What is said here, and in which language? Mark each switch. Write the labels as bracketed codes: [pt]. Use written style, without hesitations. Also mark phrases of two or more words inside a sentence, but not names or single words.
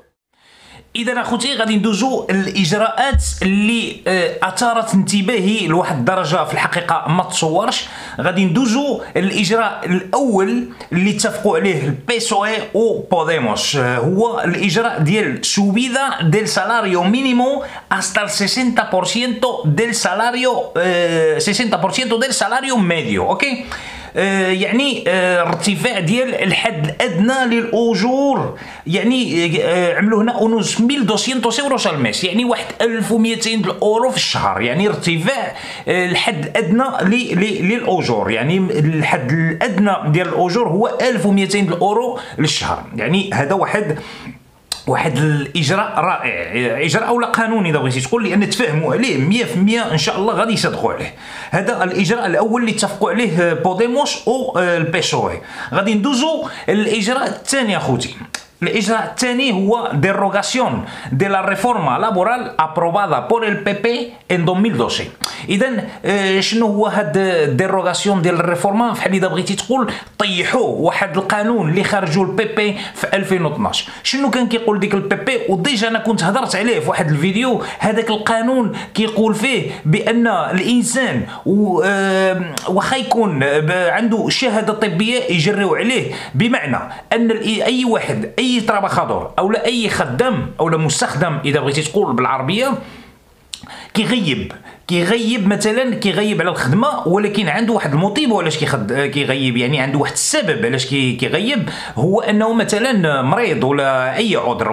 [ar] إذا أخوتي غادي ندوزو الإجراءات اللي أثارت انتباهي لواحد الدرجة في الحقيقة ما تصورش. غادي ندوزو الإجراء الأول اللي اتفقوا عليه البيسوي و بوديموس، هو الإجراء ديال [es] subida del salario mínimo hasta el 60% del salario 60% del salario medio. [ar] أوكي، يعني ارتفاع ديال الحد الادنى للاجور. يعني عملوا هنا اونوس 1200 [es] euros al mes، [ar] يعني واحد 1200 اورو في الشهر. يعني ارتفاع الحد الادنى للاجور، يعني الحد الادنى ديال الاجور هو 1200 اورو للشهر. يعني هذا واحد الاجراء رائع، اجراء ولا قانوني اذا بغيتي تقول، لان تفاهموا عليه 100% ان شاء الله غادي يصدقوا عليه. هذا الاجراء الاول اللي اتفقوا عليه بوديموس او البيسوي. غادي ندوزو الاجراء الثاني اخوتي. الإجراء الثاني هو [es] derogación de la reforma laboral aprobada por el PP en 2012. [ar] إذن شنو هو هاد derogación ديال الريفورما؟ بحال إذا بغيتي تقول طيحوا واحد القانون اللي خرجوا البيبي في 2012. شنو كان كيقول ديك البيبي؟ وديجا أنا كنت هضرت عليه في واحد الفيديو. هذاك القانون كيقول فيه بأن الإنسان واخا يكون عنده شهادة طبية يجريو عليه، بمعنى أن أي واحد اي ترابخادور او لا اي خدام او لا مستخدم اذا بغيتي تقول بالعربيه كيغيب مثلا كيغيب على الخدمه، ولكن عنده واحد الموتيف علاش كيغيب، يعني عنده واحد السبب علاش كيغيب، هو انه مثلا مريض ولا اي عذر.